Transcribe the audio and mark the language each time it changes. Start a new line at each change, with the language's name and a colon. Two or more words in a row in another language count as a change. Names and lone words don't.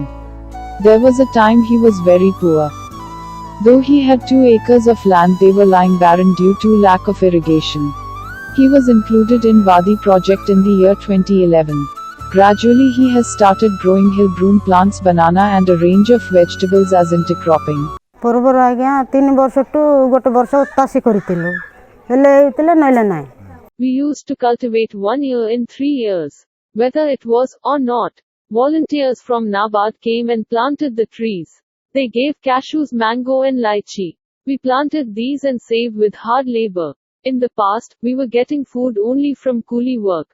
English: There was a time he was very poor. Though he had 2 acres of land, they were lying barren due to lack of irrigation. He was included in WADI project in the year 2011. Gradually he has started growing hill broom plants, banana and a range of vegetables as intercropping.
Odia: ପୂର୍ବରୁ ଆଜ୍ଞା 3 ବର୍ଷଠୁ ଗୋଟେ ବର୍ଷ ଚାଷୀ କରିଥିଲୁ ହେଲେ ହେଇଥିଲେ ନହେଲେ ନାହିଁ.
English: We used to cultivate 1 year in 3 years. Whether it was or not, volunteers from NABARD came and planted the trees. They gave cashews, mango and lychee. We planted these and saved with hard labor. In the past, we were getting food only from coolie work.